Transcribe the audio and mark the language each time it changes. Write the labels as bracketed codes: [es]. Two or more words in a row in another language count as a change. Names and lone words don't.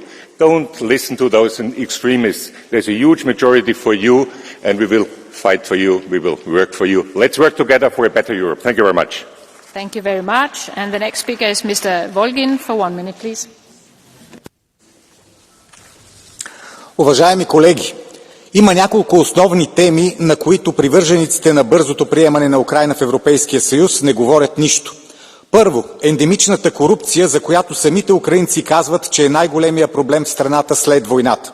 [en] Don't listen to those extremists. There's a huge majority for you, and we will fight for you. We will work for you. Let's work together for a better Europe. Thank you very much. Thank you very much. And the next speaker is Mr. Volgin for 1 minute, please. [bg] Уважаеми колеги, има няколко основни теми, на които привържениците на бързото приемане на Украйна в Европейския съюз не говорят нищо. Първо, ендемичната корупция, за която самите украинци казват, че е най-големия проблем в страната след войната.